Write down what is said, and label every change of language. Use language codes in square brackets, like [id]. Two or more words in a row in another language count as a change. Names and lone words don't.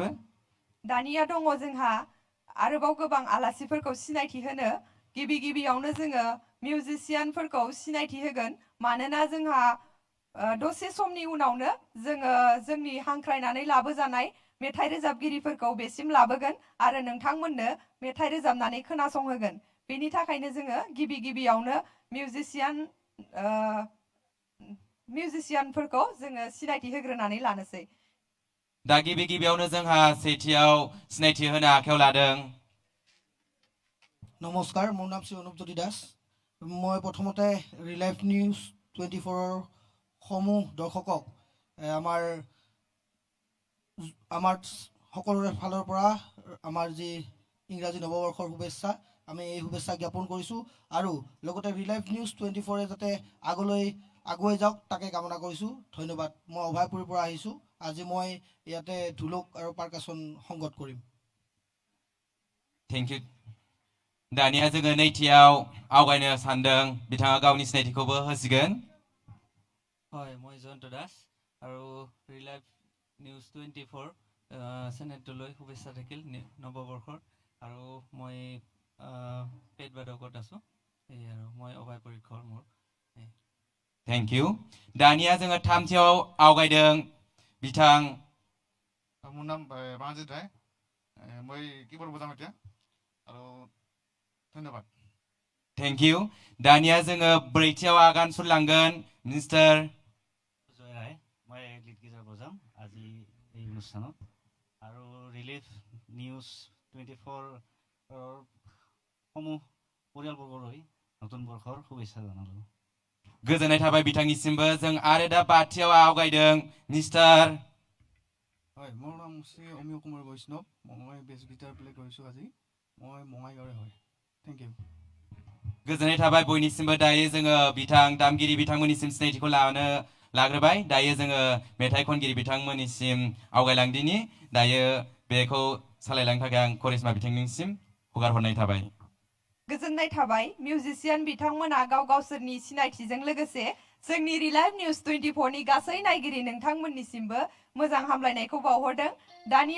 [brx] दानिया दङ जोंहा आरोबाव गोबां आलासिफोरखौ सिनायथि होनो गिबियावनो जोङो मिउजिशियानफोरखौ सिनायथि होगोन मानोना जोंहा दसे समनि उनावनो जोङो जोंनि हांख्रायनानै लाबोजानाय मेथाइ रोजाबगिरिफोरखौ बेसिम लाबोगोन आरो नोंथांमोननो मेथाइ रोजाबनानै खोनासंहोगोन बेनि थाखायनो जोङो गिबियावनो मिउजिशियानफोरखौ जोङो सिनायथि होग्रोनानै लानोसै दा गिबियावनो जोंहा सेथियाव सिनायथि होनो आखायाव लादों [as] নমস্কাৰ মোৰ নাম শ্ৰী অনুপজ্যোতি দাস মই প্ৰথমতে ৰিলাইভ নিউজ 24 সমূহ দৰ্শকক আমাৰ সকলোৰে ফালৰ পৰা আমাৰ যি ইংৰাজী নৱবৰ্ষৰ শুভেচ্ছা আমি এই শুভেচ্ছা জ্ঞাপন কৰিছোঁ আৰু লগতে ৰিলাইভ নিউজ 24 যাতে আগলৈ আগুৱাই যাওক তাকে কামনা কৰিছোঁ ধন্যবাদ মই অভয়পুৰীৰ পৰা আহিছোঁ আজি মই ইয়াতে ঢোলক আৰু পাৰকাচন সংগত কৰিম [en] thank you [brx] दानिया जोङो नैथियाव आवगायनो सानदों बिथाङा गावनि सिनायथिखौबो होसिगोन [as] হয় মই জয়ন্ত দাস আৰু ৰিলাইভ নিউজ 24 চেনেলটোলৈ শুভেচ্ছা থাকিল নৱবৰ্ষৰ আৰু মই পেট বাদকত আছোঁ এই আৰু মই অভয় পৰীক্ষৰ মোৰ [en] thank you [brx] दानिया जोङो थामथियाव आवगायदों बिथां [as] মোৰ নাম বাণজিৎ ৰায় মই কিবৰ্ড বজাম এতিয়া আৰু ধন্যবাদ [en] thank you [brx] दानिया जोङो ब्रैथियाव आगान सुरलांगोन मिस्टार [as] জয় ৰায় মই [en] lead guitar [as] বজাম আজি এই অনুষ্ঠানত আৰু ৰিলিফ নিউজ 24 সমূহ পৰিয়ালবৰ্গলৈ নতুন বৰ্ষৰ শুভেচ্ছা জনালোঁ [brx] गोजोननाय थाबाय बिथांनिसिमबो जों आरो दा बाथियाव आवगायदों मिस्टार [as] হয় মোৰ নাম শ্ৰী অমিয় কুমাৰ বৈষ্ণৱ মই [en] bass guitar [as] প্লে কৰিছোঁ আজি মই বঙাইগাঁৱৰে হয় [en] thank you [brx] गोजोननाय थाबाय बयनिसिमबो दायो जोङो बिथां दामगिरि बिथांमोननिसिम सिनायथिखौ लाग्रोबाय दायो जोङो मेथाइ खनगिरि बिथांमोननिसिम आवगायलांदिनि दायो बेखौ सालायलांनो थाखाय आं करिश्मा बिथांनिसिम हगार हरनाय थाबाय गोजोननाय थाबाय मिउजिशियान बिथांमोना गावसोरनि सिनायथिजों लोगोसे जोंनि रिलाइभ निउज 24 नि गासै नायगिरि नोंथांमोननिसिमबो मोजां हामलायनायखौ बावहरदों दानिया